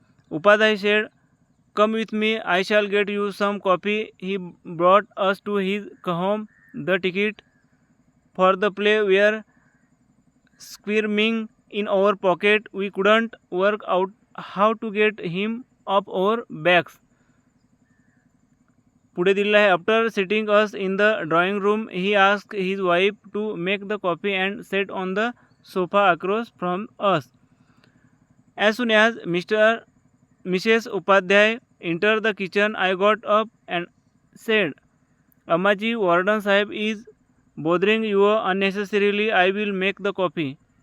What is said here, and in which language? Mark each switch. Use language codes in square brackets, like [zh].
[en] Upadhyay said, come with me, I shall get you some coffee. He brought us to his home. The ticket for the play were squirming in our pocket. We couldn't work out how to get him off our backs. [mr] पुढे दिलेला आहे, [en] After sitting us in the drawing room he ask his wife to make the coffee and sat on the sofa across from us. As soon as Mrs. Upadhyay entered the kitchen, I got up and said, Ammaji, Warden Sahib is bothering you unnecessarily. I will make the coffee.